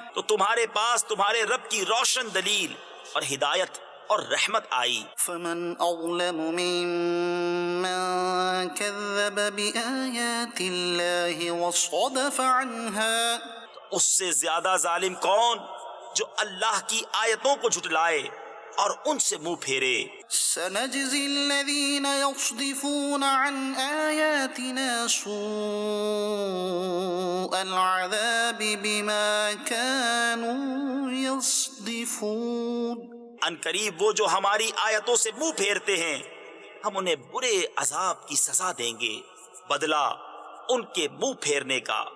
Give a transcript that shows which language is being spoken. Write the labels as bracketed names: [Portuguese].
[Urdu] تو تمہارے پاس تمہارے رب کی روشن دلیل اور ہدایت اور رحمت آئی. [Arabic] فمن أظلم ممن كذب بآيات الله وصدف عنها. [Urdu] اس سے زیادہ ظالم کون جو اللہ کی آیتوں کو جھٹلائے اور ان سے منہ پھیرے. [Arabic] سنجزي الذين يصدفون عن آياتنا سوء العذاب بما كانوا يصدفون. [Urdu] ان قریب وہ جو ہماری آیتوں سے منہ پھیرتے ہیں ہم انہیں برے عذاب کی سزا دیں گے بدلہ ان کے منہ پھیرنے کا.